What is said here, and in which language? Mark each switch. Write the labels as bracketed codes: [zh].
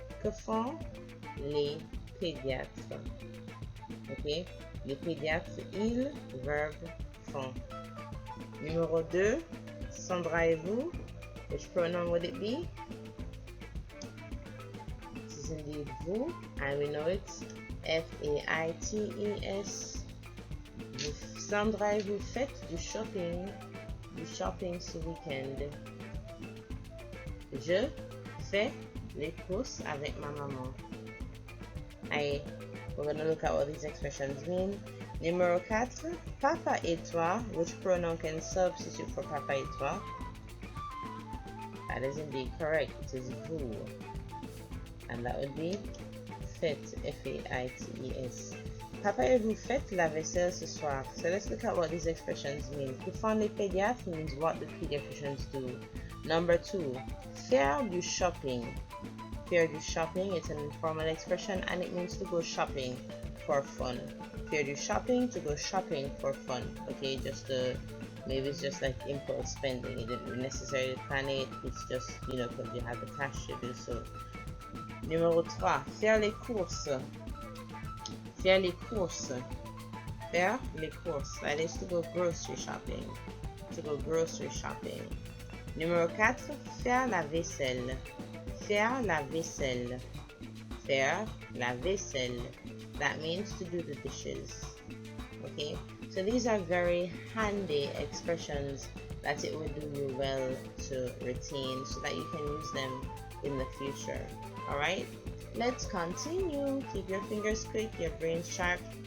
[fr] Que font les pédiatres? Okay, les pédiatres, ils, verb, font. Numéro 2, Sandra et vous. [en] Which pronoun would it be? This is indeed vous, and we know it's FAITES. [fr] Sandra et vous faites du shopping ce week-end. Je fais les courses avec ma maman. [en] We're going to look at what these expressions mean. [fr] Numéro 4, papa et toi. [en] Which pronoun can substitute for papa et toi? That is indeed correct. It is vous. And that would be faites, F-A-I-T-E-S. [fr] Papa et vous faites la vaisselle ce soir. [en] So let's look at what these expressions mean. [fr] Que font les pédiatres [en] means what the pediatricians do. Number 2, [fr] faire du shopping. [en] Faire du shopping, it's an informal expression and it means to go shopping for fun. [fr] Faire du shopping, [en] to go shopping for fun. Okay, maybe it's just like impulse spending. You didn't necessarily plan it. It's just, because you have the cash to do so. [fr] Numéro 3, faire les courses. Faire les courses. Faire les courses. [en] That is to go grocery shopping. To go grocery shopping. [fr] Numéro 4, faire la vaisselle. Faire la vaisselle. Faire la vaisselle. [en] That means to do the dishes. Okay, so these are very handy expressions that it would do you well to retain so that you can use them in the future. Alright, let's continue. Keep your fingers quick, your brains sharp.